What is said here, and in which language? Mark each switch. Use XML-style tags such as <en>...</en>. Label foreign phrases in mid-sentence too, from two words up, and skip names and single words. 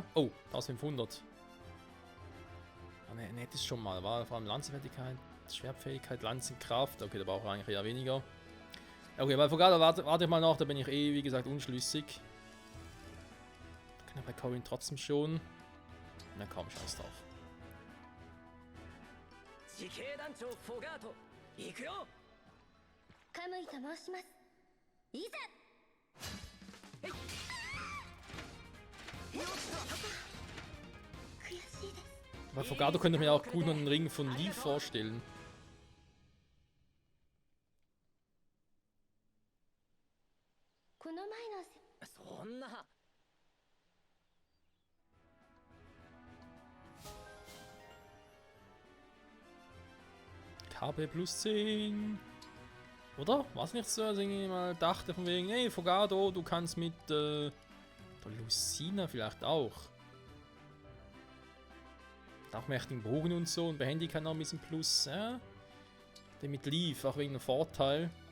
<de>Oh, 1500. Ah, ne, das ist schon mal. War vor allem Lanzenfertigkeit, Schwertfähigkeit, Lanzenkraft. Okay, da braucht er eigentlich eher weniger. Okay, bei Fogada warte ich mal noch, da bin ich wie gesagt, unschlüssig. Kann ja bei Corin trotzdem schon. Na komm, scheiß drauf.</de> <ja>地形団長フォガート行くよ。カムイと申します。いざ。悔しいです。</ja> <de>Bei Fogado könnte ich mir auch gut noch einen Ring von Leaf vorstellen.</de> <ja>この前のそんな。</ja> <de>KP plus 10. Oder? War es nicht so, dass ich mal dachte von wegen, hey Fogado, du kannst mit der Lucina vielleicht auch. Auch mächtigen Bogen und so und Behendigkeit noch ein bisschen plus, ja. Den mit Leaf, auch wegen einem Vorteil.</de>